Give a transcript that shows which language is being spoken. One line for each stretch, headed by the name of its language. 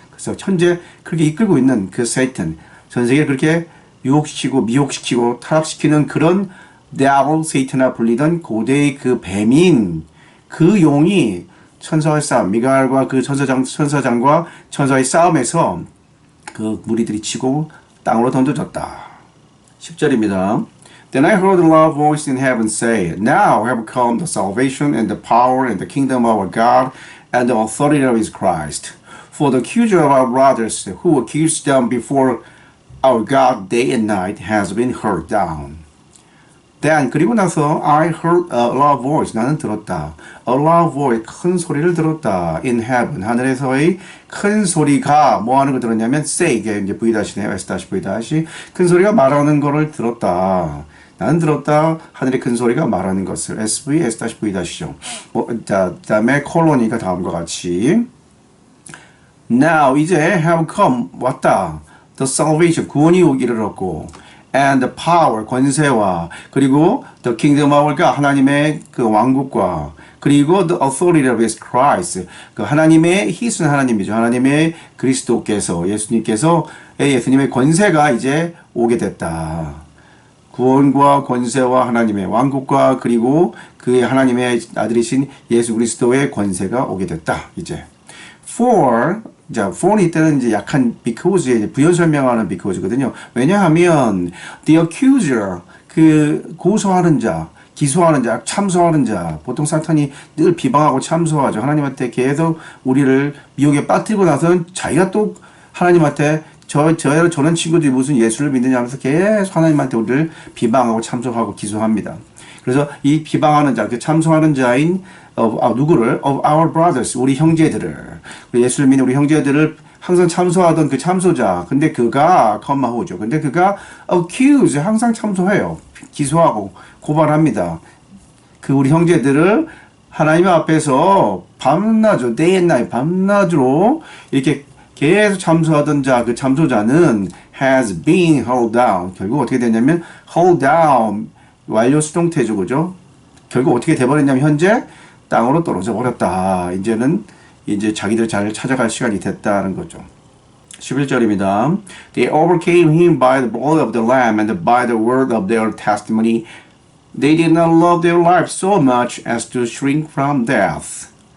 Korean: 그래서 현재 그렇게 이끌고 있는 그 Satan, 전 세계를 그렇게 유혹시키고 미혹시키고 타락시키는 그런 devil, Satan이라 불리던 고대의 그 뱀인 그 용이 천사의 싸움, 미가엘과 그 천사장과 천사의 싸움에서 그 무리들이 치고 땅으로 던져졌다. 10절입니다.
English: Then I heard a loud voice in heaven say, Now have come the salvation and the power and the kingdom of our God and the authority of his Christ. For the accuser of our brothers who accused them before our God day and night has been hurled down. Then
Korean: 그리고 나서
English: I heard a loud voice.
Korean: 나는 들었다.
English: A loud voice.
Korean: 큰 소리를 들었다.
English: In heaven.
Korean: 하늘에서의 큰 소리가 뭐 하는 걸 들었냐면 say. 이게 이제 V-네요. S-V- 큰 소리가 말하는 거를 들었다. 나는 들었다. 하늘의 큰 소리가 말하는 것을. SV, S-V-죠. 그다음에 콜로니가 다음과 같이 Now 이제
English: have come
Korean: 왔다.
English: The salvation
Korean: 구원이 오기를 얻고
English: and the power 권세와 그리고 the kingdom of God
Korean: 하나님의 그 왕국과 그리고
English: the authority of his Christ 그 하나님의 his는 하나님이죠.
Korean: 하나님의 그리스도께서 예수님의 권세가 이제 오게 됐다. 구원과 권세와 하나님의 왕국과 그리고 그의 하나님의 아들이신 예수 그리스도의 권세가 오게 됐다. 이제 for 자, for 이때는 이제 약한 because에 이제 부연 설명하는 because거든요. 왜냐하면
English: the accuser
Korean: 그 고소하는 자, 기소하는 자, 참소하는 자, 보통 사탄이 늘 비방하고 참소하죠. 하나님한테 계속 우리를 미혹에 빠뜨리고 나서는 자기가 또 하나님한테 저는 친구들이 무슨 예수를 믿느냐 하면서 계속 하나님한테 우리를 비방하고 참소하고 기소합니다. 그래서 이 비방하는 자, 그 참소하는 자인 누구를?
English: of our brothers,
Korean: 우리 형제들을. 예수를 믿는 우리 형제들을 항상 참소하던 그 참소자. 근데 그가, 컴마호죠. 근데 그가 accuse, 항상 참소해요. 기소하고 고발합니다. 그 우리 형제들을 하나님 앞에서 밤낮으로,
English: day and night,
Korean: 밤낮으로 이렇게 계속 참소하던 자, 그 참소자는
English: has been held down.
Korean: 결국 어떻게 되냐면
English: hold down.
Korean: 완료 수동태죠, 그죠? 결국 어떻게 돼버렸냐면 현재 땅으로 떨어져 버렸다. 이제 자기들 잘 찾아갈 시간이 됐다는 거죠. 11절입니다.
English: They overcame him by the blood of the Lamb and by the word of their testimony. They did not love their lives so much as to shrink from death.